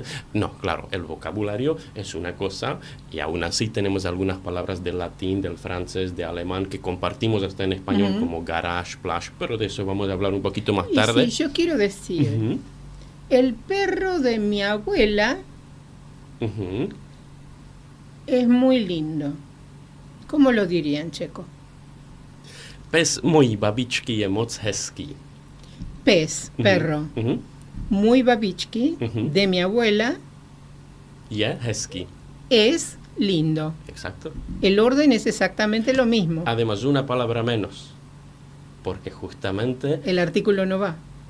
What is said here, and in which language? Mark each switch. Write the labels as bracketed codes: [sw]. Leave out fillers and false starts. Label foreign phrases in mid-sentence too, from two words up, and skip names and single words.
[es] No, claro, el vocabulario es una cosa y aún así tenemos algunas palabras del latín, del francés, de alemán que compartimos hasta en español, como [fr] garage, plage, [es] pero de eso vamos a hablar un poquito más tarde. Sí, yo quiero decir, el perro de mi abuela es muy lindo. ¿Cómo lo diría en checo? [cs] Pes můj babičky je moc hezký. [es] Pez, perro. [cs] Muy babičky, [es] de mi abuela, [cs] Je hezký. [es] es lindo. Exacto. El orden es exactamente lo mismo. Además, una palabra menos. Porque justamente El artículo no va.